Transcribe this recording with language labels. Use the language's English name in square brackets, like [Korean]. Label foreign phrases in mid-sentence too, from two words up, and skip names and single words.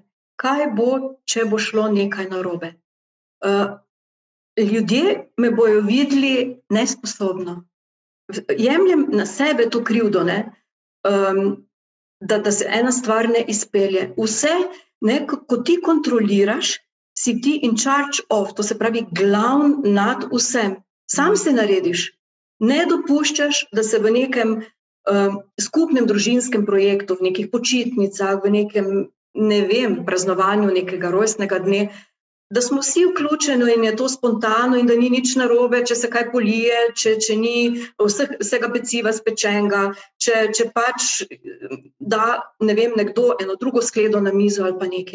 [Slovenian] Kaj bo, če bo šlo nekaj narobe? Ljudje me bojo videli nesposobno. Jemljem na sebe to krivdo, ne? Da se ena stvar ne izpelje. Vse, ne, ko ti kontroliraš, si ti [English] in charge of, [Slovenian] to se pravi glavn nad vsem. Sam se narediš. Ne dopuščaš, da se v nekem skupnem družinskem projektu, v nekih počitnicah, v nekem, ne vem, praznovanju nekega rojstnega dne, da smo vsi vključeni in je to spontano in da ni nič narobe, če se kaj polije, če ni vsega peciva spečenega, če pač da, ne vem, nekdo eno drugo skledo na mizo ali pa nekaj.